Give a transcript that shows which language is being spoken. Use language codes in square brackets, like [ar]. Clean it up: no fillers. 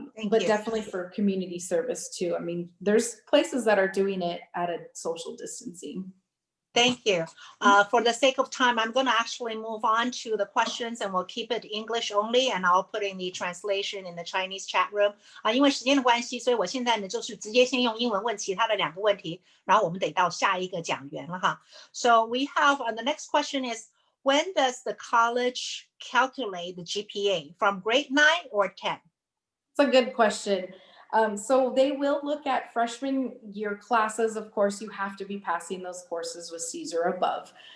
[en] But definitely for community service too. I mean, there's places that are doing it at a social distancing. Thank you. For the sake of time, I'm going to actually move on to the questions, and we'll keep it English only, and I'll put in the translation in the Chinese chat room. [zh] 因为时间的关系，所以我现在呢就是直接先用英文问其他的2个问题，然后我们得到下一个讲员了哈。 [en] So we have the next question is, when does the college calculate the GPA, from grade 9 or 10? It's a good question. So they will look at freshman year classes. Of course, you have to be passing those courses with C's or above.